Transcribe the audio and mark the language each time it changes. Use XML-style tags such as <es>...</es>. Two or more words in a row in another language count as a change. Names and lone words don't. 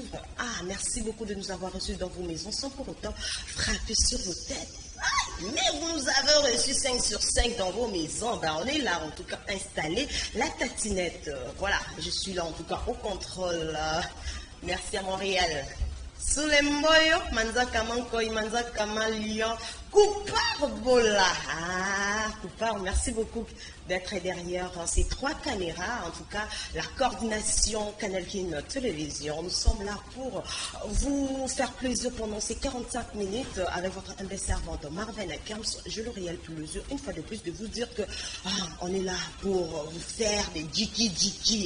<fr>Ah, merci beaucoup de nous avoir reçus dans vos maisons sans pour autant frapper sur vos têtes. Mais vous nous avez reçus 5 sur 5 dans vos maisons. Ben, on est là, en tout cas, installé. La tatinette, voilà, je suis là, en tout cas, au contrôle. Merci à Montréal. Soulemboyo, Manza Kamankoy, Manza Kamalion, Coupard Bola. Ah, Coupard, merci beaucoup d'être derrière ces 3 caméras. En tout cas, la coordination Canal Kin Télévision. Nous sommes là pour vous faire plaisir pendant ces 45 minutes avec votre humble servante Marvin Akams. Je le réel plaisir, une fois de plus, de vous dire que on est là pour vous faire des djiki.</fr>